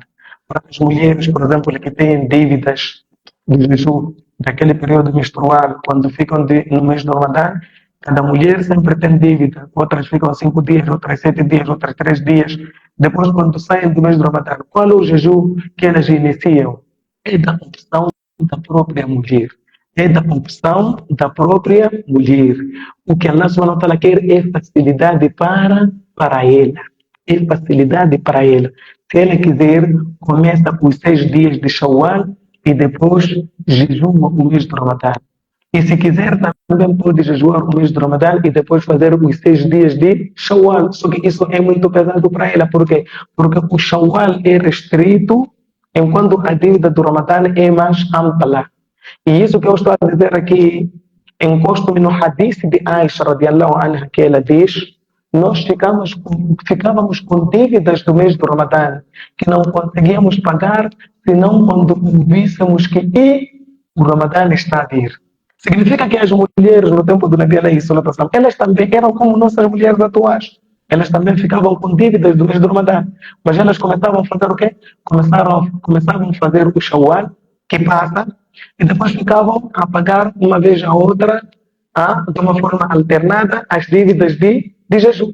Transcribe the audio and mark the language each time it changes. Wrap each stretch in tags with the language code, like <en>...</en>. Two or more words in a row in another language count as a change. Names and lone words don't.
<pt>Para as mulheres, por exemplo, que têm dívidas de jejum, daquele período menstrual, quando ficam no mês do Ramadã, cada mulher sempre tem dívida. Outras ficam 5 dias, outras 7 dias, outras 3 dias. Depois, quando saem do mês do Ramadã, qual é o jejum que elas iniciam? É da opção da própria mulher. É da opção da própria mulher. O que Allah</pt> <ar>سبحانه وتعالى</ar> <pt>quer é facilidade para ela. É facilidade para ela. Se ela quiser, começa os 6 dias de Shawwal e depois jejuma o mês do Ramadã. E se quiser, também pode jejuar o mês do Ramadã e depois fazer os 6 dias de Shawwal. Só que isso é muito pesado para ela. Por quê? Porque o Shawwal é restrito, enquanto a dívida do Ramadã é mais ampla. E isso que eu estou a dizer aqui, encosto-me no hadith de Aisha,</pt> <ar>رضي الله عنها,</ar> <pt>que ela diz: nós ficávamos com dívidas do mês do Ramadã, que não conseguíamos pagar, senão quando víssemos que o Ramadã está a vir. Significa que as mulheres no tempo do Nabi</pt> <ar>عليه الصلاة والسلام,</ar> <pt>elas também eram como nossas mulheres atuais. Elas também ficavam com dívidas do mês do Ramadã. Mas elas começavam a fazer o quê? Começavam a fazer o Shawwal, que passa, e depois ficavam a pagar uma vez a outra, de uma forma alternada, as dívidas de jejum.</pt>